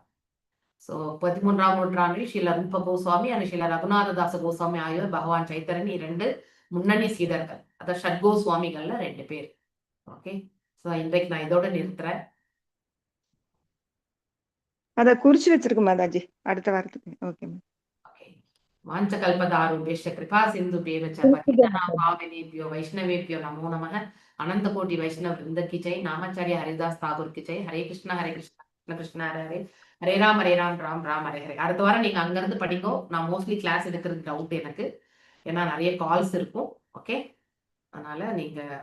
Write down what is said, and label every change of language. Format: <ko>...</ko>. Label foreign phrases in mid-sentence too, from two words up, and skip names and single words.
<ta>ஸோ 13ஆம் நூற்றாண்டில் ஸ்ரீல ரூப கோஸ்வாமி அண்ட் ஸ்ரீல ரகுநாததாச கோஸ்வாமி ஆகியோர் பகவான் சைத்தன்யன் 2 முன்னணி சீடர்கள், அதாவது ஷட்கோஸ்வாமிகள்ல 2 பேர்.</ta> <en>okay, so</en> <ta>இன்றைக்கு நான் இதோட நிறுத்துறேன். அத குறிச்சு வச்சிருக்கோம் மாதாஜி அடுத்த வாரத்துக்கு.</ta> <en>Okay ma'am.</en> <sa>वाञ्छकल्पतरुभेष कृपा सिन्धुभेव च பतितानां पावनेभ्यो वैष्णवेभ्यो नमो नमः.</sa> <hi>अनंत कोटि वैष्णव वृंद की जय. नामाचार्य हरिदास ठाकुर की जय.</hi> <sa>हरे कृष्णा कृष्ण कृष्ण हरे हरे, हरे राम राम राम हरे हरे.</sa> <ta>அடுத்த வாரம் நீங்க அங்க இருந்து படிங்கோ. நான் மோஸ்ட்லி கிளாஸ் எடுக்கிறது டவுட் எனக்கு, ஏன்னா நிறைய கால்ஸ் இருக்கும். ஓகே, அதனால நீங்க</ta>